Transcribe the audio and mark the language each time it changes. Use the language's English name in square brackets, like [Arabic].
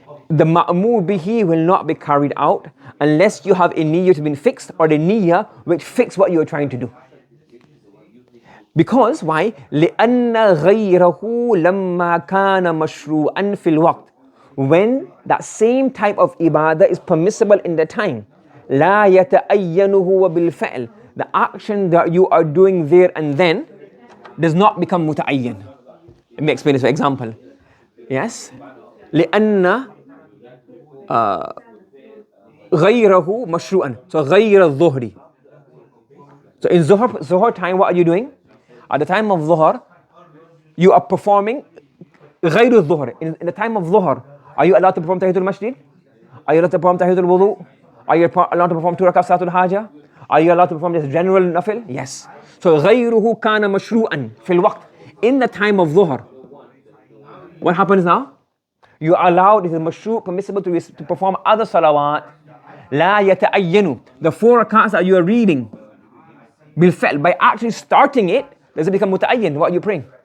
[English] The ma'mur bihi will not be carried out unless you have a niyyah to be fixed, or the niyyah which fix what you are trying to do. Because why? [Arabic] لأن غيره لما كان مشروعا في الوقت. [English] When that same type of ibadah is permissible in the time, [Arabic] لا يتأينه بالفعل. [English] The action that you are doing there and then does not become muta'ayyan. Let me explain this for example. [Arabic] Yes? لأن غيره مشروعا. So غير الظهر. [English] So in Zuhr time, what are you doing? At the time of Zuhr, you are performing [Arabic] غير الظهر. [English] In the time of Zuhr, are you allowed to perform Tahiyatul Masjid? Are you allowed to perform Tahiyatul Wudu? Are you allowed to perform 2 rakats Salatul Haja? Are you allowed to perform this general nafil? Yes. [Arabic] So غيره كان مشروعا في الوقت. [English] In the time of Zuhr, what happens now? You are allowed, it is mashru', permissible to perform other salawat. [Arabic] لا يتأينوا. [English] The 4 rakats that you are reading, بالفعل, by actually starting it, does it become muta'ayyan? What are you praying?